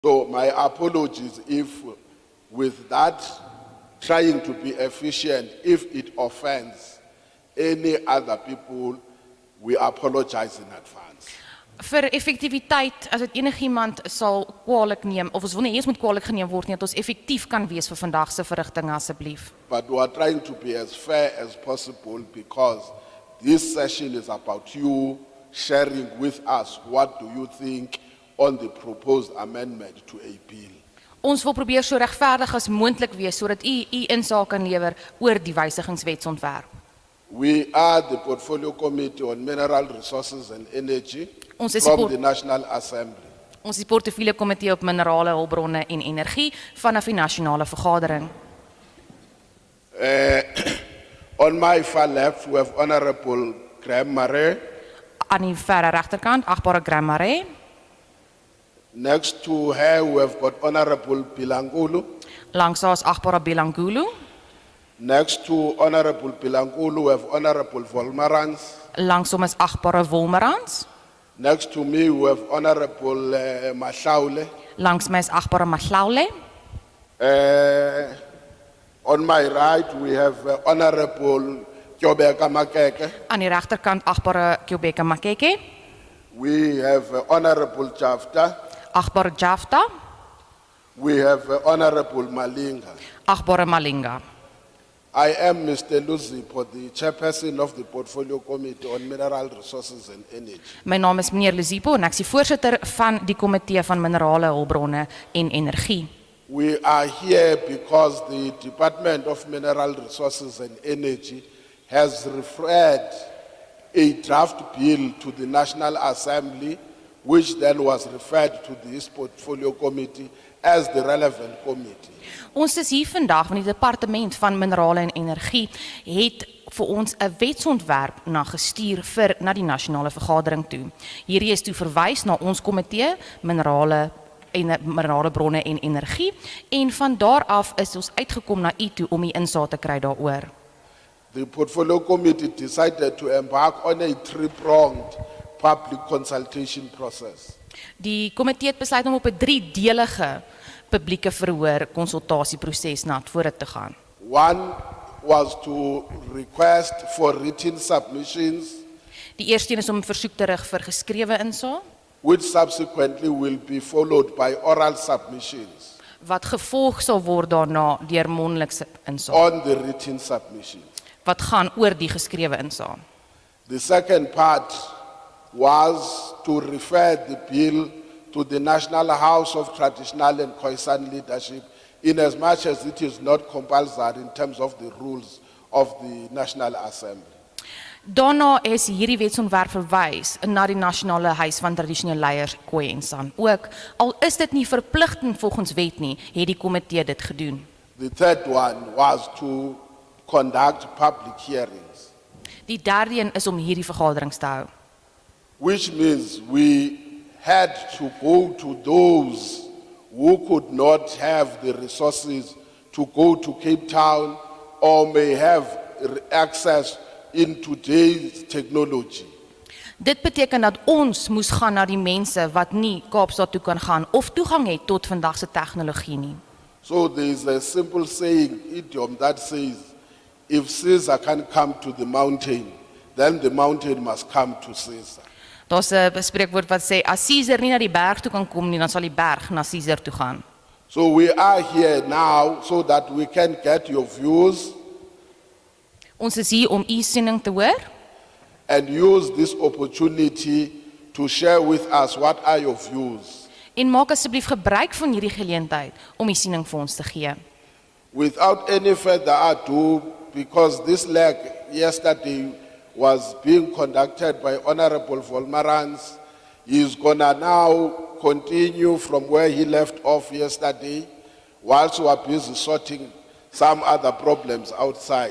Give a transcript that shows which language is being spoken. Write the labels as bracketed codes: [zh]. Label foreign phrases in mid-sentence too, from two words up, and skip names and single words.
[en] So my apologies if with that trying to be efficient, if it offends any other people, we apologize in advance. [af] Vir effektiwiteit, as dit enigiemand sal kwaadlik neem, of ons wil nie eens moet kwaadlik geneem word nie, dat ons effektief kan wees vir vandag se verrigtinge asseblief. [en] But we are trying to be as fair as possible because this session is about you sharing with us what do you think on the proposed amendment to a bill. [af] Ons wil probeer so regverdig as moontlik wees sodat u insaag kan lewer oor die wysigingswetsontwerp. [en] We are the Portfolio Committee on Mineral Resources and Energy [af] Ons is [en] from the National Assembly. [af] Ons is die portefeulje komitee op minerale hulpbronne en energie vanaf die nasionale vergadering. [en] On my far left, we have Honorable Graham Murray. [af] Aan die verre regterkant, agbare Graham Murray. [en] Next to her, we have got Honorable Bilangulu. [af] Langs haar is agbare Bilangulu. [en] Next to Honorable Bilangulu, we have Honorable Volmarans. [af] Langs hom is agbare Wolmerans. [en] Next to me, we have Honorable Mahlaule. [af] Langs my is agbare Mahlaule. [en] On my right, we have Honorable Kyobeka Makeke. [af] Aan die regterkant agbare Kyobeka Makeke. [en] We have Honorable Jafta. [af] Agbare Jafta. [en] We have Honorable Malinga. [af] Agbare Malinga. [en] I am Mr. Luzipo, the chairperson of the Portfolio Committee on Mineral Resources and Energy. [af] My naam is meneer Luzipo en ek is die voorsitter van die komitee van minerale hulpbronne en energie. [en] We are here because the Department of Mineral Resources and Energy has referred a draft bill to the National Assembly, which then was referred to this Portfolio Committee as the relevant committee. [af] Ons is hier vandag van die departement van minerale en energie het vir ons 'n wetsontwerp gestuur na die nasionale vergadering toe. Hierdie is toe verwys na ons komitee minerale bronne en energie en van daar af is ons uitgekom na u toe om die insaag te kry daaroor. [en] The Portfolio Committee decided to embark on a three-pronged public consultation process. [af] Die komitee het besluit om op 'n driedelige publieke verhoor konsultasieproses na vore te gaan. [en] One was to request for written submissions, [af] Die eerste een is om 'n versoek te rig vir geskrewe insaag, [en] which subsequently will be followed by oral submissions [af] wat gevolg sal word daarna deur mondelikse insaag, [en] on the written submissions. [af] wat gaan oor die geskrewe insaag. [en] The second part was to refer the bill to the National House of Traditional and Khoisan Leadership in as much as it is not compulsory in terms of the rules of the National Assembly. [af] Daarna is hierdie wetsontwerp verwys na die nasionale huis van tradisionele leiers Khoi en San. Ook al is dit nie verpligtend volgens wet nie, het die komitee dit gedoen. [en] The third one was to conduct public hearings, [af] Die derde een is om hierdie vergaderings te hou. [en] which means we had to go to those who could not have the resources to go to Cape Town or may have access in today's technology. [af] Dit beteken dat ons moes gaan na die mense wat nie Kaapstad toe kan gaan of toegang het tot vandag se tegnologie nie. [en] So there is a simple saying, idiom that says, if Caesar can come to the mountain, then the mountain must come to Caesar. [af] Daar's 'n spreekwoord wat sê as Caesar nie na die berg toe kan kom nie, dan sal die berg na Caesar toe gaan. [en] So we are here now so that we can get your views [af] Ons is hier om u siening te hoor [en] and use this opportunity to share with us what are your views. [af] en maak asseblief gebruik van hierdie geleentheid om u siening vir ons te gee. [en] Without any further ado, because this leg yesterday was being conducted by Honorable Volmarans, he is gonna now continue from where he left off yesterday, whilst we are busy sorting some other problems outside.